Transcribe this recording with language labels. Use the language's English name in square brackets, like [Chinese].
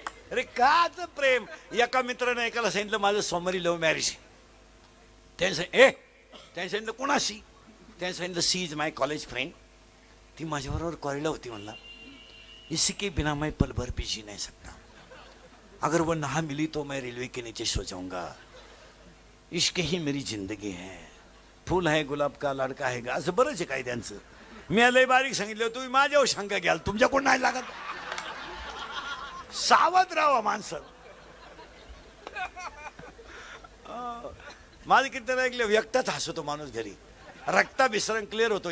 [Marathi] अरे काच प्रेम. एका मित्राने एकाला सांगितलं माझं सोमवारी लव्ह मॅरेज. त्याने सांगितलं कोणाशी. त्याने सांगितलं [English] She is my college friend. [Marathi] ती माझ्याबरोबर कॉलेजला होती. म्हणला [Hindi] इसी के बिना मैं पल भर भी जी नहीं सकता. अगर वो ना मिली तो मैं रेलवे के नीचे सो जाऊंगा. इश्क ही मेरी जिंदगी है. फूल है गुलाब का, [Marathi] लडका है का, असं बरंच आहे काय त्यांचं. मी लय बारीक सांगितलं, तुम्ही माझ्यावर शंका घ्याल, तुमच्याकडून नाही लागत. सावध राहा माणसं. माझं कीर्तन ऐकलं, व्यक्तच हसतो माणूस घरी. रक्ता विसरण क्लिअर होतो.